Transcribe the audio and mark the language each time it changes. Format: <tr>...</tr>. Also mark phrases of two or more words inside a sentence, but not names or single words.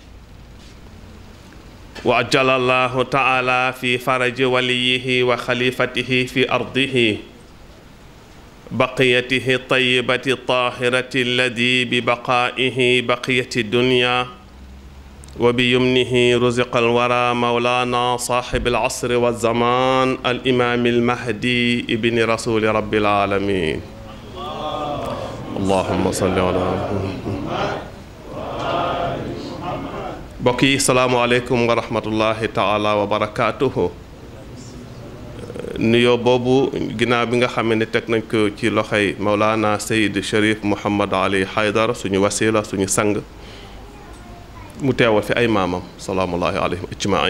<ar>وعجل الله تعالى في فرج وليه وخليفته في أرضه بقيته الطيبة الطاهرة الذي ببقائه بقية الدنيا وبيمنه رزق الورى مولانا صاحب العصر والزمان الإمام المهدي ابن رسول رب العالمين. اللهم صل على محمد.</ar> <wo>mbokk yi</wo> <ar>السلام عليكم ورحمة الله تعالى وبركاته.</ar> <wo>nuyoo boobu ginnaaw bi nga xam ne teg nañ ko ci loxoy Mawlana Seyd Cherif Mouhamad Ali Haydara suñu wasila suñu sang mu teewal fi ay maamam</wo> <ar>سلام الله عليهم أجمعين.</ar>